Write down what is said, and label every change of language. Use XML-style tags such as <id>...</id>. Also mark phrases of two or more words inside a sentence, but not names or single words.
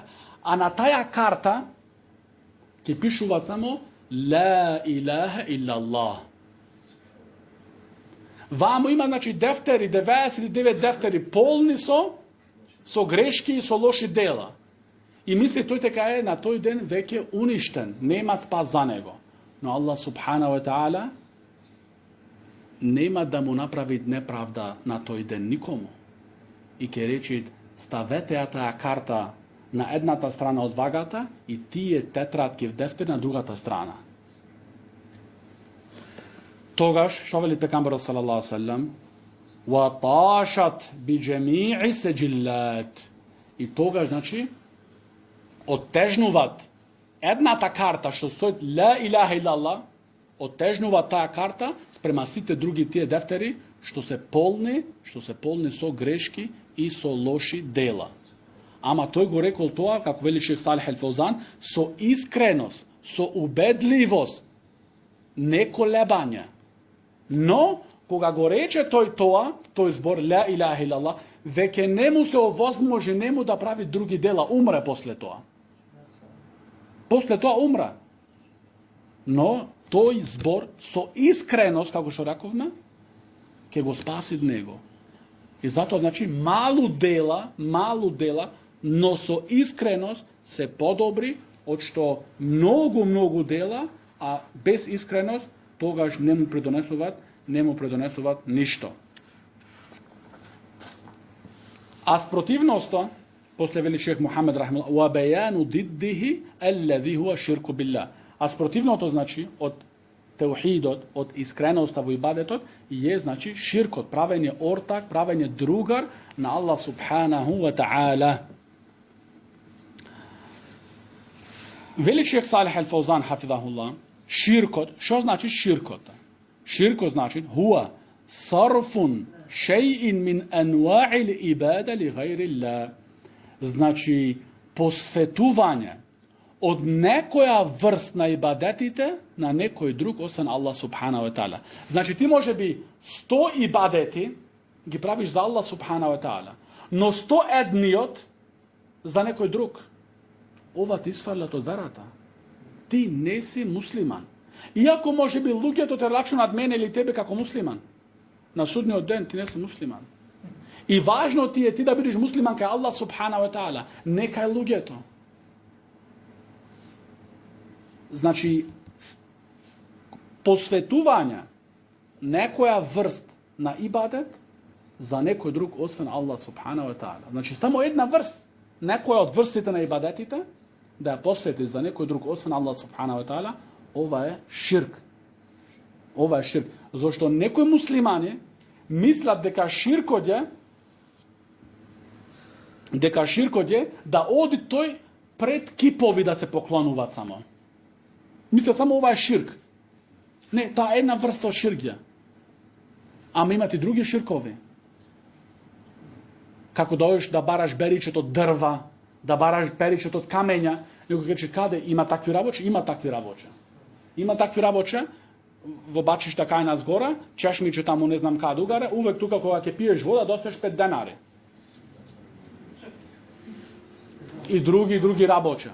<mk>А на таа карта ќе пишува само</mk> <ar>لا إله إلا الله.</ar> <mk>Вамо има, значи, дефтери, 99 дефтери полни со грешки и со лоши дела. И мисли тој така е на тој ден веќе уништен, нема спас за него. Но Аллах</mk> <ar>سبحانه وتعالى</ar> <mk>нема да му направи неправда на тој ден никому. И ќе рече, ставете ја таа карта на едната страна од вагата и тие тетратки в дефтер на другата страна. Тогаш, што вели пекамберот</mk> <ar>صلى الله عليه وسلم, وطاشت بجميع السجلات.</ar> <mk>И тогаш, значи, оттежнуваат едната карта што стои</mk> <ar>لا إله إلا الله,</ar> <mk>оттежнуваат таа карта спрема сите други тие дефтери што се полни со грешки и со лоши дела. Ама тој го рекол тоа, како вели Шейх Салих Ал-Фаузан, со искреност, со убедливост, не колебање. Но, кога го рече тој тоа, тој збор,</mk> <ar>لا إله إلا الله,</ar> <mk>веќе не му се овозможи нему да прави други дела, умре после тоа. После тоа умре. Но, тој збор, со искреност, како што рековме, ќе го спаси него. И затоа, значи, малу дела, но со искреност се подобри од што многу дела, а без искреност тогаш не му предонесуваат ништо. А спротивноста, после вели шейх Мухамед рахимахуллах,</mk> <ar>وبيان ضده الذي هو الشرك بالله.</ar> <mk>А спротивното, значи, од теухидот, од искреноста во ибадетот, е, значи, ширкот, правење ортак, правење другар на Аллах</mk> <ar>سبحانه وتعالى.</ar> <mk>Вели шейх Салих Ал-Фаузан хафидахуллах, ширкот, што значи ширкот? Ширкот значи</mk> <ar>هو صرف شيء من أنواع العبادة لغير الله.</ar> <mk>Значи посветување од некоја врст на ибадетите на некој друг освен Аллах</mk> <ar>سبحانه وتعالى.</ar> <mk>Значи ти може би 100 ибадети ги правиш за Аллах</mk> <ar>سبحانه وتعالى,</ar> <mk>но 101 за некој друг. Ова ти свалят од верата. Ти не си муслиман. Иако може би луѓето те рачунат мене или тебе како муслиман, на судниот ден ти не си муслиман. И важно ти е ти да бидеш муслиман кај Аллах</mk> <ar>سبحانه وتعالى,</ar> <mk>не кај луѓето. Значи, посветување некоја врст на ибадет за некој друг освен Аллах</mk> <ar>سبحانه وتعالى.</ar> <mk>Значи, само една врст, некоја од врстите на ибадетите, да ја посветиш за некој друг освен Аллах</mk> <ar>سبحانه وتعالى,</ar> <mk>ова е ширк. Ова е ширк. Зошто некои муслимани мислат дека ширкот е да оди тој пред кипови да се поклонуваат само. Мислат само ова е ширк. Не, таа е една врста ширк е. Ама имат и други ширкови. Kako dođeš da baraš beričet od drva, da baraš beričet od kamenja, nego kaže kade ima takvi raboče, ima takvi raboče. Ima takvi raboče, vobačiš da kaj nas gora, češmiće tamo ne znam kad ugare, uvek tu kako ke piješ voda, dostaješ 5 denari. I drugi raboče.</mk>